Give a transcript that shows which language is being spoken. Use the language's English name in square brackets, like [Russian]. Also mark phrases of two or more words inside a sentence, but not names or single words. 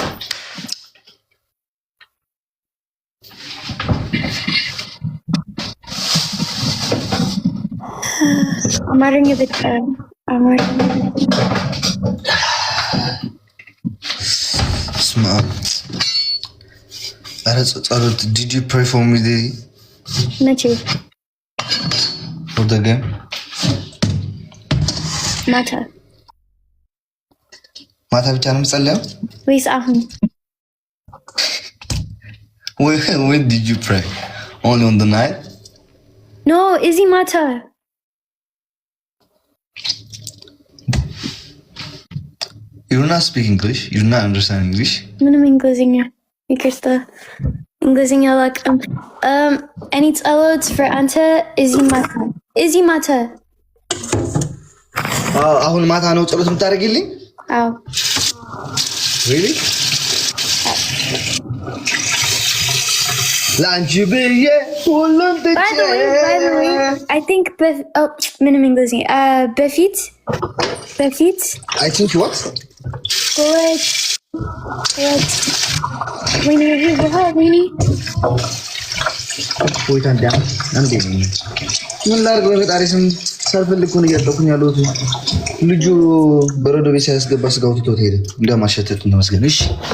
[Amharic] አማርኛ ብቻ አማርኛ [English] ስማ Did you pray for me, Daddy? [Amharic] መቼ? [English] For the game? [Amharic] ማታ ብቻ ነው የምጸልየው? ወይስ አሁን? [English] When did you pray? Only on the night? No, [Amharic] እዚህ ማታ። [English] You're not speaking English. You're not understanding English. [Amharic] ምንም እንግሊዝኛ ይቅርታ፣ እንግሊዝኛ አላውቅም። እኔ ጸሎት for አንተ እዚህ ማታ። አሁን ማታ ነው ጸሎት የምታደርጊልኝ? አዎ። Really? ለአንቺ ብዬ ሁሉን ትቼ። [English] By the way, I think [Amharic] ምንም እንግሊዝኛ በፊት [English] I think what? [Amharic] ወይኔ ወይታ አንዴ ምን ላድርግ? በፈጣሪ ስም ሳልፈልግ እኮ ነው እያጠኩኝ ያለሁት። ልጁ በረዶ ቤት ሳያስገባ ስጋው ትቶት ሄደ። እንደማሸተት ተመስገን። እሺ